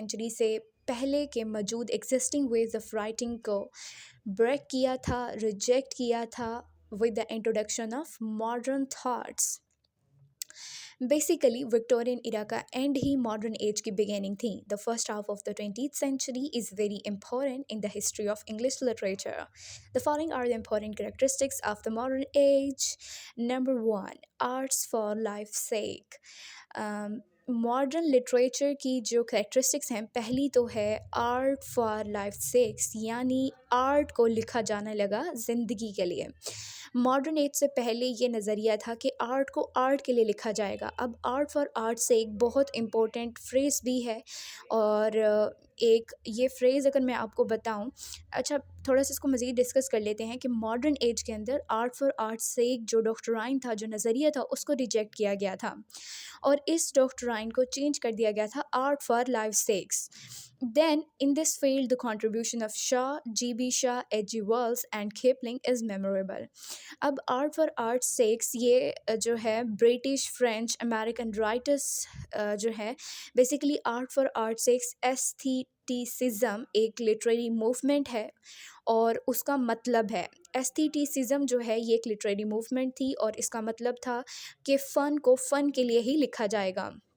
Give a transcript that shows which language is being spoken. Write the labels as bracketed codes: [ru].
[ur] سے پہلے کے موجود ایگزسٹنگ ویز آف رائٹنگ کو بریک کیا تھا، ریجیکٹ کیا تھا with the introduction of modern thoughts. Basically Victorian ایرا کا اینڈ ہی ماڈرن ایج کی بگیننگ تھی۔ The first half of the [en] 20th century is very important in the history of English literature. The following are the important characteristics of the modern age. Number 1, arts for life's sake. [ur] Modern literature کی جو characteristics ہیں، پہلی تو ہے art for life sex, یعنی art کو لکھا جانے لگا زندگی کے لیے۔ ماڈرن ایج سے پہلے یہ نظریہ تھا کہ آرٹ کو آرٹ کے لیے لکھا جائے گا۔ اب آرٹ فار آرٹ سے ایک بہت امپورٹنٹ فریز بھی ہے، اور ایک یہ فریز اگر میں آپ کو بتاؤں، اچھا تھوڑا سا اس کو مزید ڈسکس کر لیتے ہیں کہ ماڈرن ایج کے اندر آرٹ فار آرٹ سے ایک جو ڈاکٹرائن تھا، جو نظریہ تھا، اس کو ریجیکٹ کیا گیا تھا، اور اس ڈاکٹرائن کو چینج کر دیا گیا تھا art for life sex. [en] Then, in this field, the contribution of Shaw, G.B. Shaw, H.G. Wells and Kipling is memorable. [ur] اب آرٹ فار آرٹ سیکس یہ جو ہے برٹش، فرینچ، امریکن رائٹرس جو ہے، basically art for art sex ایستھیٹیسزم ایک literary movement ہے، اور اس کا مطلب ہے ایستھیٹیسزم جو ہے یہ ایک لٹریری موومنٹ تھی، اور اس کا مطلب تھا کہ فن کو فن کے لیے ہی لکھا جائے گا۔